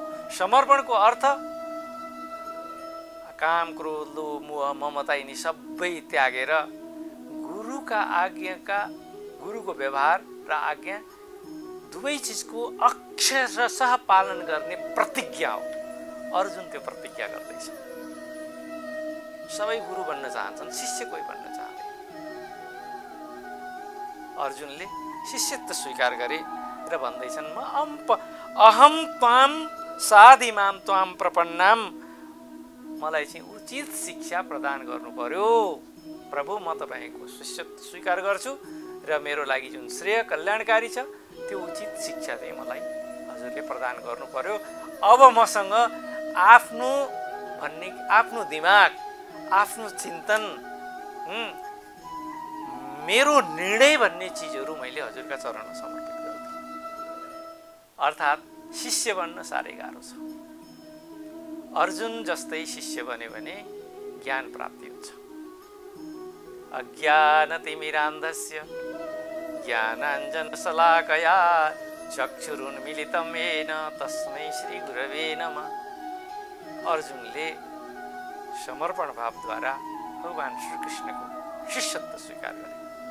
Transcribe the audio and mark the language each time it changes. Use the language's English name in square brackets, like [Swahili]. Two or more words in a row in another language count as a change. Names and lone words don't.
[Nepali] समर्पणको अर्थ काम, क्रोध, लोभ, मोह, ममता यिनी सबै त्यागेर गुरुका आज्ञाका, गुरुको व्यवहार र आज्ञा दुवै चिजको अक्षरशः पालन गर्ने प्रतिज्ञा हो। अर्जुन त्यो प्रतिज्ञा गर्दैछ। सबै गुरु बन्न चाहन्छन्, शिष्य कोही बन्न चाहँदैन। अर्जुनले शिष्यत्व स्वीकार गरे र भन्दैछन् म [Sanskrit] अहम त्वाम साधिमाम त्वाम प्रपन्नाम। [Nepali] मलाई चाहिँ उचित शिक्षा प्रदान गर्नु पर्यो प्रभु। म तपाईँको शिष्यत्व स्वीकार गर्छु र मेरो लागि जुन श्रेय कल्याणकारी छ त्यो उचित शिक्षा चाहिँ मलाई हजुरले प्रदान गर्नु पर्यो। अब मसँग आफ्नो दिमाग, आफ्नो चिन्तन, मेरो निर्णय भन्ने चिजहरू मैले हजुरका चरणमा समर्पित गर्छु। अर्थात् शिष्य बन्न साह्रै गाह्रो छ। अर्जुन जस्तै शिष्य बन्यो भने ज्ञान प्राप्ति हुन्छ। [Sanskrit] अज्ञानतिमिरान्धस्य ज्ञानाञ्जनशलाकया चक्षुरुन्मीलितं येन तस्मै श्रीगुरवे नमः। [Nepali] अर्जुनले समर्पण भावद्वारा भगवान श्रीकृष्णको शिष्यत्व स्वीकार गरे।